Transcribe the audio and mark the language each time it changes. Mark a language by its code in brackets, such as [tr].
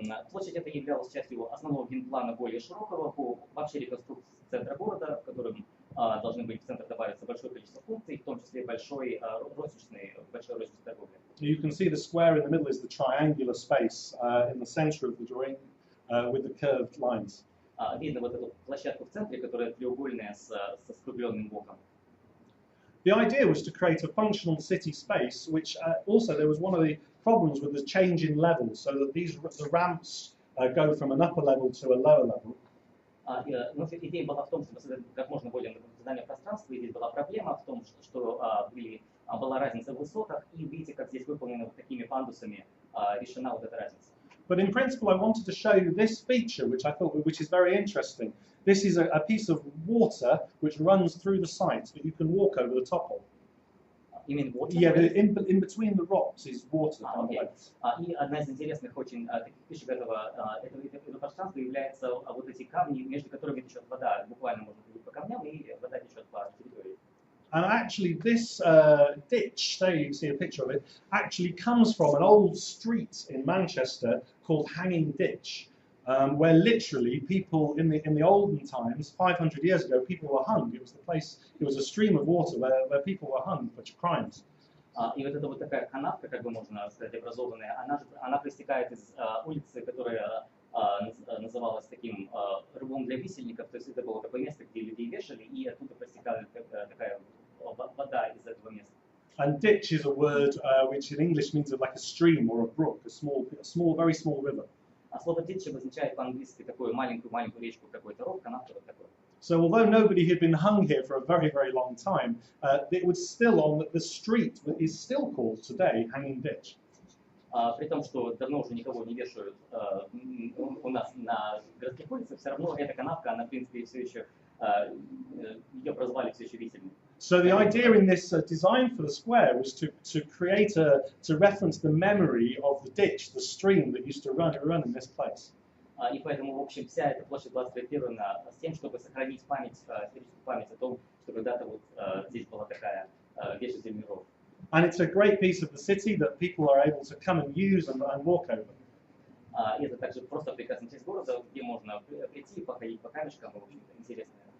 [ru] Площадь эта являлась частью основного генплана более широкого по вообще реконструкции центра города, в котором должны быть в центр добавиться большое количество функций, в том числе большой розничной торговли. [en] You can see the square in the middle is the triangular space in the centre of the drawing with the curved lines. [ru] Видно вот эту площадку в центре, которая треугольная со скругленным боком. [en] The idea was to create a functional city space, which also there was one of the problems with the change in levels, so that the ramps go from an upper level to a lower level. [ru] Но идея была в том, чтобы создать как можно более напоминание пространства, и здесь была проблема в том, что была разница в высотах, и видите, как здесь выполнено вот такими пандусами решена вот эта разница. [en] But in principle, I wanted to show you this feature, which I thought, which is very interesting. This is a piece of water which runs through the site that you can walk over the top of. You mean water? Yeah, in between the rocks is water. Okay. [ru] И одна из интересных очень таких фишек этого пространства является вот эти камни, между которыми течет вода. Буквально можно ходить по камням, и вода течет по территории. [en] And actually, this ditch, there you can see a picture of it, actually comes from an old street in Manchester called Hanging Ditch, where literally people in the olden times, 500 years ago, people were hung. It was the place, it was a stream of water where people were hung for crimes. [ru] И вот эта вот такая канавка, как бы можно сказать, образованная, она проистекает из улицы, которая называлась таким рвом для висельников, то есть это было такое место, где людей вешали, и оттуда проистекала такая вода из этого места. [en] And ditch is a word which in English means like a stream or a brook, a small, very small river. [ru] А слово ditch обозначает по-английски такую маленькую речку, какой-то ров, канавка вот такой. [en] So although nobody had been hung here for a very, very long time, it was still on the street is still called today Hanging Ditch. [ru] При том, что давно уже никого не вешают у нас на городских улицах, все равно эта канавка, она в принципе все еще ее прозвали все еще висельной. [en] So the idea in this design for the square was to create to reference the memory of the ditch, the stream that used to run in this place. [ru] И поэтому, в общем, вся эта площадь была спроектирована с тем, чтобы сохранить историческую память о том, что когда-то вот здесь была такая вешательный ров. [en] And it's a great piece of the city that people are able to come and use and walk over. [ru] И это также просто прекрасная часть города, где можно прийти и походить по камешкам, в общем-то, интересная.